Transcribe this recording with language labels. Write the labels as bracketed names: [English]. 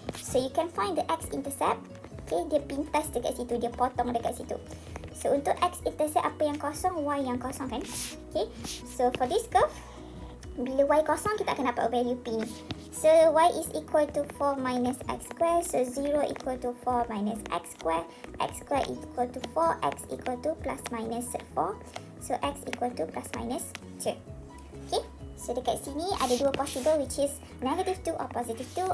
[English] So you can find the X-intercept. [Malay] Okay, dia pintas dekat situ, dia potong dekat situ. So untuk X-intercept apa yang kosong, Y yang kosong kan. [English] Okay, so for this curve, [Malay] bila Y kosong kita akan dapat value P ni. [English] So Y is equal to 4 minus X square. So 0 equal to 4 minus X square. X square equal to 4. X equal to plus minus 4. So X equal to plus minus 2. Okay, so [Malay] dekat sini ada dua [English] possible, which is negative 2 or positive 2.